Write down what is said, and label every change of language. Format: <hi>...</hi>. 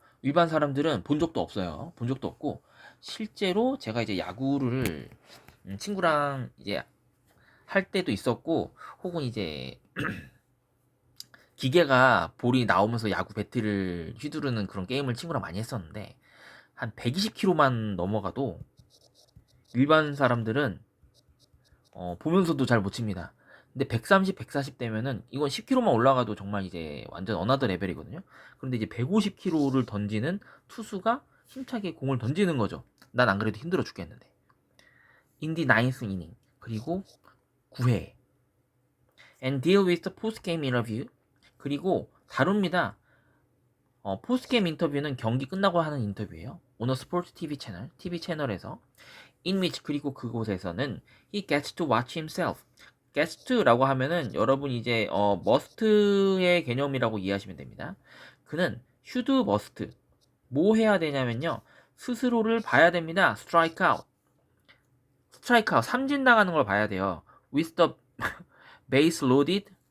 <ko>일반 사람들은 본 적도 없어요. 본 적도 없고 실제로 제가 이제 야구를 친구랑 이제 할 때도 있었고, 혹은 이제 기계가 볼이 나오면서 야구 배트를 휘두르는 그런 게임을 친구랑 많이 했었는데 한 120km만 넘어가도 일반 사람들은 보면서도 잘 못 칩니다. 근데 130, 140 되면은 이건 10km만 올라가도 정말 이제 완전 어나더 레벨이거든요. 그런데 이제 150km를 던지는 투수가 힘차게 공을 던지는 거죠. 난 안 그래도 힘들어 죽겠는데.</ko> <en>인디 나인스 이닝,</en> <ko>그리고 9회</ko> <en>and deal with the post-game interview.</en> <ko>그리고 다룹니다. 포스트게임 인터뷰는 경기 끝나고 하는 인터뷰예요.</ko> <en>오너 스포츠 TV 채널에서 in which,</en> <ko>그리고 그곳에서는</ko> <en>he gets to watch himself.</en> <ko>gets to라고 하면은 여러분 이제 must의 개념이라고 이해하시면 됩니다. 그는 should, must 뭐 해야 되냐면요, 스스로를 봐야 됩니다. strike out 삼진 나가는 걸 봐야 돼요.</ko> <en>with the base loaded.</en>